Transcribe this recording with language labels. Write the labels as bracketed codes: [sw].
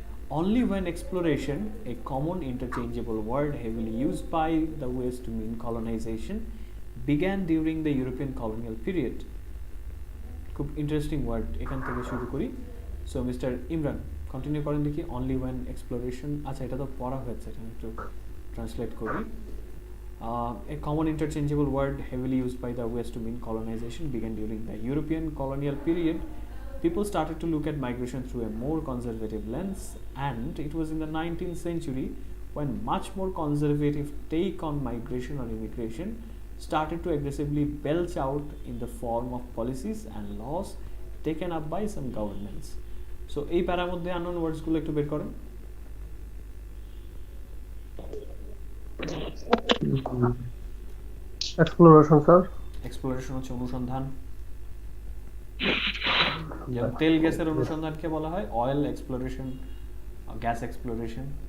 [en] Only when exploration, a common interchangeable word heavily used by the West to mean colonization, began during the European colonial period. [bn] খুব interesting word, এখান থেকে শুরু করি। So mister Imran continue করেন দেখি। [en] only one exploration, [bn] আচ্ছা এটা তো পড়া হয়েছে, এটা একটু ট্রান্সলেট করি। [en] A common interchangeable word heavily used by the West to mean colonization began during the European colonial period. People started to look at migration through a more conservative lens, and it was in the 19th century when much more conservative take on migration or immigration started to aggressively belch out in the form of policies and laws taken up by some governments. [bn] So এই প্যারার মধ্যে unknown words গুলো একটু বের করেন। Exploration sir. Exploration হচ্ছে অনুসন্ধান, যেমন তেল গ্যাসের অনুসন্ধানকে বলা হয় অয়েল এক্সপ্লোরেশন, গ্যাস এক্সপ্লোরেশন।